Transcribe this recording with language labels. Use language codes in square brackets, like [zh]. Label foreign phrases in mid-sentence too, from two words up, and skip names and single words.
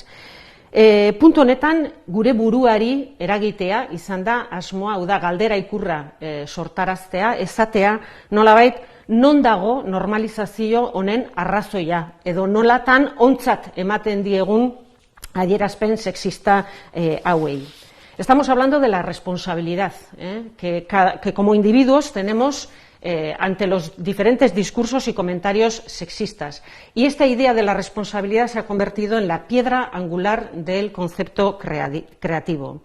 [eu] Puntu honetan, gure buruari eragitea izan da asmoa, hau da, galdera ikurra sortaraztea, esatea, nolabait, non dago normalizazio honen arrazoia, edo nolatan ontzat ematen diegun adierazpen sexista hauei. [es] Estamos hablando de la responsabilidad que como individuos tenemos ante los diferentes discursos y comentarios sexistas. Y esta idea de la responsabilidad se ha convertido en la piedra angular del concepto creativo.